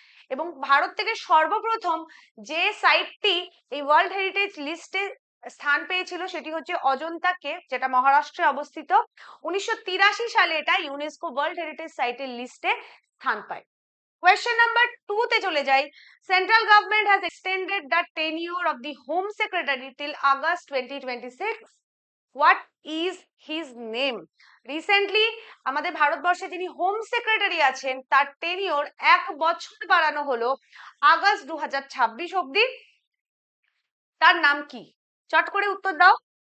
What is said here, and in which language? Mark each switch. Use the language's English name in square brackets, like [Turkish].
[Bangla] এবং ভারত থেকে সর্বপ্রথম যে সাইটটি এই ওয়ার্ল্ড হেরিটেজ লিস্টে স্থান পেয়েছিল সেটি হচ্ছে অজন্তা কেভ, যেটা মহারাষ্ট্রে অবস্থিত। 1983 সালে এটা ইউনেস্কো ওয়ার্ল্ড হেরিটেজ সাইটের লিস্টে স্থান পায়। [English] Question number [Bangla] 2 তে চলে যাই। [English] Central government has extended the tenure of the Home Secretary till August 2026. What is his name? [Bangla] Recently আমাদের ভারতবর্ষে যিনি হোম সেক্রেটারি আছেন তার টেনিওর 1 বছর বাড়ানো হলো আগস্ট 2026 অবধি। তার নাম কি? চট করে উত্তর দাও।